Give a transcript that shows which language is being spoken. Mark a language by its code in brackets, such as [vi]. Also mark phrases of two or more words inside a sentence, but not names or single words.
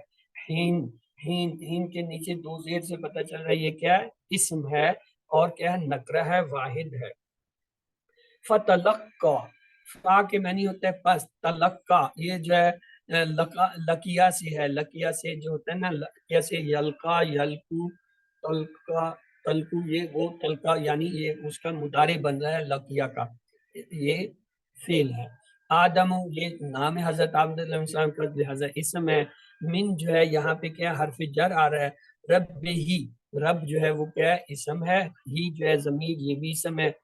[ur] حین، ہین، ہین کے نیچے دو زیر سے پتہ چل رہا ہے یہ کیا ہے، اسم ہے اور کیا ہے، نکرہ ہے، واحد ہے. فتلقا، فا کے معنی ہوتا ہے پس، تلقا یہ جو ہے لکیا سے ہے، لکیا سے جو ہوتا ہے نا، لکیا سے [ar] یلقا، یلقو، تلقا، تلقو، [ur] یہ وہ تلقا یعنی یہ اس کا مضارع بن رہا ہے لکیا کا، یہ فعل ہے. آدم یہ نام ہے حضرت آدم علیہ السلام کا، لہذا اسم ہے. من جو ہے یہاں پہ کیا حرف جر آ رہا ہے. رب ہی، رب جو ہے وہ کیا ہے، اسم ہے. ہی جو ہے ضمیر، یہ بھی اسم ہے.